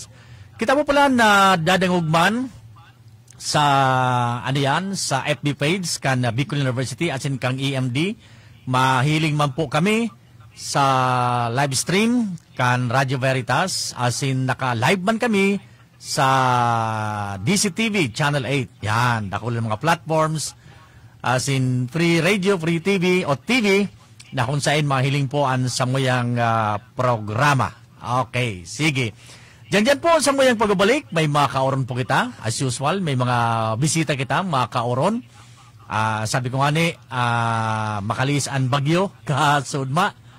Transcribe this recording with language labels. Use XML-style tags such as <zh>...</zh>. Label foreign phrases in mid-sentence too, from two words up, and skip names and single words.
<bik>Kita po pala na dadangugman sa sa FB page kan Bicol University</bik> <en>as in</en> <bik>kang EMD. Mahiling man po kami sa live stream kan Radio Veritas,</bik> <en>as in</en> <bik>naka-live man kami sa DCTV Channel 8. Yan, dakulan mga platforms,</bik> <en>as in free radio, free TV</en> <bik>o TV na kung saan mahiling po ang samuyang programa. Okay, sige. Diyan po sa samuyang pagbabalik, may mga kaoron po kita. As usual, may mga bisita kita, mga kaoron. Sabi ko nga ni, makalis ang bagyo, kasudma.</bik>